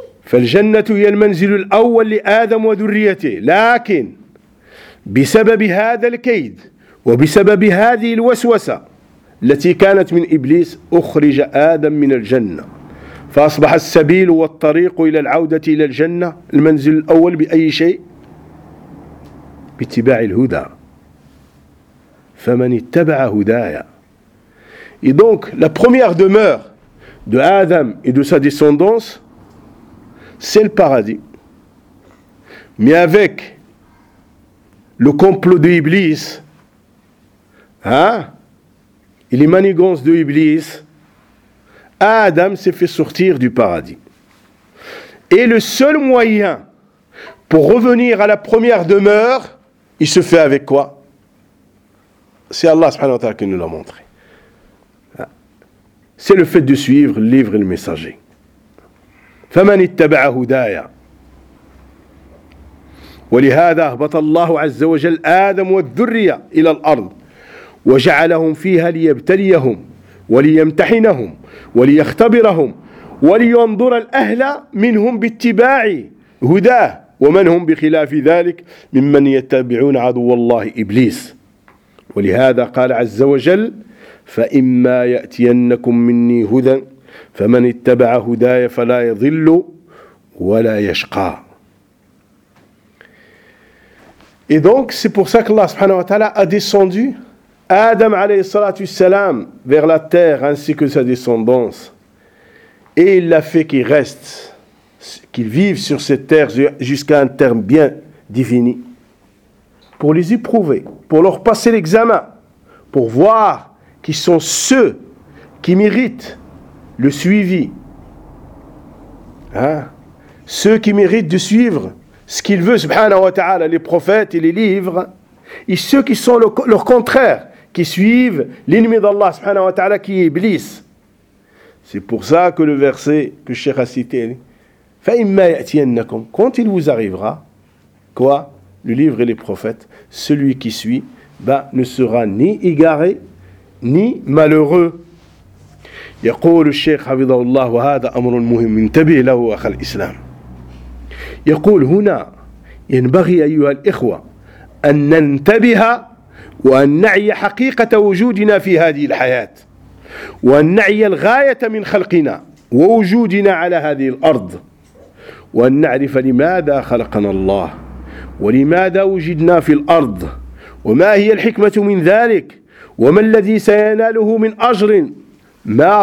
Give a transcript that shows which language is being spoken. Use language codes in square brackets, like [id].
[ar] فالجنة هي المنزل الأول لآدم وذريته لكن بسبب هذا الكيد وبسبب هذه الوسوسة التي كانت من إبليس أخرج آدم من الجنة فأصبح السبيل والطريق إلى العودة إلى الجنة المنزل الأول بأي شيء باتباع الهدى فمن اتبع هدايا [fr] et donc la première demeure de Adam et de sa descendance c'est le paradis. Mais avec le complot de Iblis, et les manigances de Iblis, Adam s'est fait sortir du paradis. Et le seul moyen pour revenir à la première demeure, il se fait avec quoi? C'est Allah subhanahu wa ta'ala qui nous l'a montré. C'est le fait de suivre le livre et le messager. [ar] فمن اتبع هدايا ولهذا أهبط الله عز وجل آدم والذرية إلى الأرض وجعلهم فيها ليبتليهم وليمتحنهم وليختبرهم ولينظر الأهل منهم باتباع هداه ومن هم بخلاف ذلك ممن يتبعون عدو الله إبليس ولهذا قال عز وجل فإما يأتينكم مني هدى فمن اتبع هدايا فلا يضل ولا يشقى. [fr] Et donc c'est pour ça que Allah subhanahu wa ta'ala a descendu Adam alayhi salatu salam vers la terre ainsi que sa descendance et il l'a fait qu'il reste qu'il vive sur cette terre jusqu'à un terme bien défini pour les éprouver, pour leur passer l'examen, pour voir qui sont ceux qui méritent le suivi, ceux qui méritent de suivre ce qu'il veut, subhanahu wa ta'ala, les prophètes et les livres, et ceux qui sont leur contraire, qui suivent l'ennemi d'Allah, subhanahu wa ta'ala, qui est Iblis. C'est pour ça que le verset que le cheikh a cité, « [ar] Fa'imma ya'tiennakum [fr] » quand il vous arrivera, quoi, le livre et les prophètes, celui qui suit, ne sera ni égaré, ni malheureux. [ar] يقول الشيخ حفظه الله وهذا أمر مهم انتبه له أخ الإسلام يقول هنا ينبغي أيها الإخوة أن ننتبه وأن نعي حقيقة وجودنا في هذه الحياة وأن نعي الغاية من خلقنا ووجودنا على هذه الأرض وأن نعرف لماذا خلقنا الله ولماذا وجدنا في الأرض وما هي الحكمة من ذلك وما الذي سيناله من أجر من